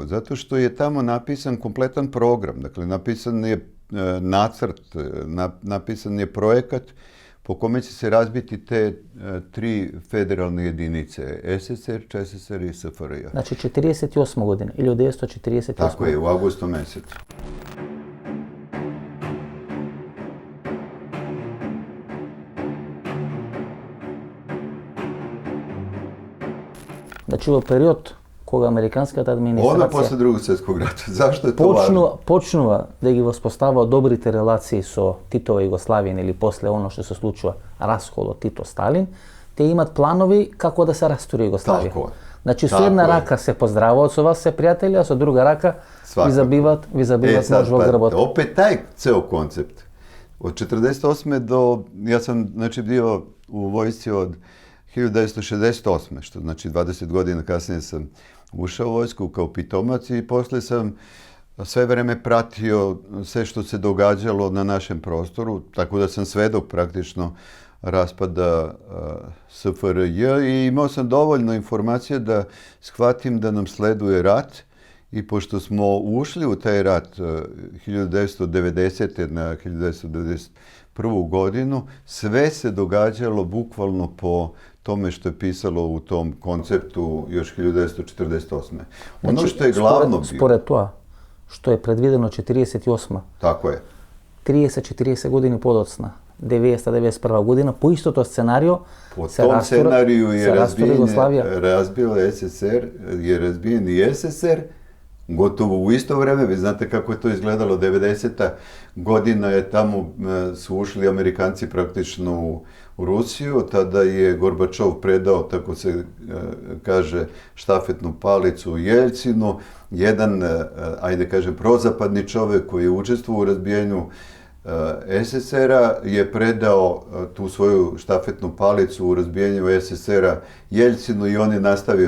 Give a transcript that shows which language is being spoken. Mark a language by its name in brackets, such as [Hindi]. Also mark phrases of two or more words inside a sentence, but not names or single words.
[Serbian] Zato što je tamo napisan kompletan program. Dakle, napisan je nacrt, napisan je projekat po kome će se razbiti te tri federalne jedinice, SSR, ČSSR i SFRJ. Znači 48. godine, 1948. Tako je, u avgustu mesecu. Znači u period [Macedonian] кога американската администрација Одма после Другog светскog рата. Зашто е тоа важно? Почнува да ги воспоставува добрите релации со Титова Југославија или после оно што се случува расколот Тито-Сталин, те имат планови како да се растури Југославија. Значи со една рака се поздравуваат со вас се пријатели, а со друга рака ви забиват нож во грбот. [Serbian] Опет тај цел концепт. [Macedonian] Од 48 до јас [Serbian] сам био у војсci од 1968, što znači 20 godina kasnije sam ušao u vojsku kao pitomac i posle sam sve vreme pratio sve što se događalo na našem prostoru, tako da sam svedok praktično raspada SFRJ i imao sam dovoljno informacija da shvatim da nam sleduje rat i pošto smo ušli u taj rat 1990. na 1991. godinu, sve se događalo bukvalno po tome što je pisalo u tom konceptu još 1948. Ono što je glavno bio... [Macedonian] Според тоа, што е предвидено 48. [Serbian] Tako je. [Macedonian] 30-40 години подоцна, 90-91 година, по истото сценарио [Serbian] по том сценарiju je razbio SSR, je razbijen i SSR, gotovo u isto vreme. Vi znate kako je to izgledalo, 90. godina je tamo su ušli Amerikanci praktično u Rusiju, tada je Gorbačov predao, tako se kaže, štafetnu palicu Jeljcinu, jedan, ajde kažem, prozapadni čovek koji je učestvovao u razbijanju SSR-a je predao tu svoju štafetnu palicu u razbijanju SSR-a Jeljcinu i on je nastavio.